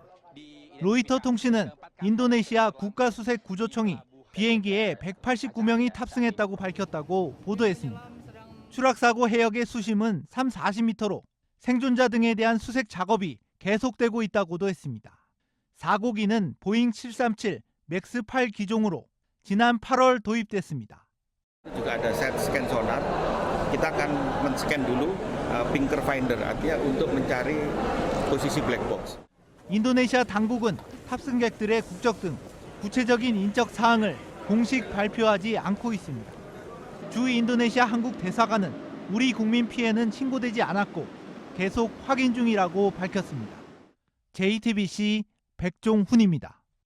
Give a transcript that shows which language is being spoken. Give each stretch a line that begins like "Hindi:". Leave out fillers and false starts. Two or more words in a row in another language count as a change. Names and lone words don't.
Korean: 로이터 통신은 인도네시아 국가수색구조청이 비행기에 189명이 탑승했다고 밝혔다고 보도했습니다. 추락사고 해역의 수심은 3-40m로 생존자 등에 대한 수색 작업이 계속되고 있다고도 했습니다. 사고기는 보잉 737 맥스 8 기종으로 지난 8월 도입됐습니다.
Indonesian: juga ada set scan sonar. Kita akan men-scan dulu
English: finger finder
Indonesian: artinya untuk mencari posisi
English: black box.
Korean: 인도네시아 당국은 탑승객들의 국적 등 구체적인 인적 사항을 공식 발표하지 않고 있습니다. 주 인도네시아 한국 대사관은 우리 국민 피해는 신고되지 않았고 계속 확인 중이라고 밝혔습니다. JTBC 백종훈입니다.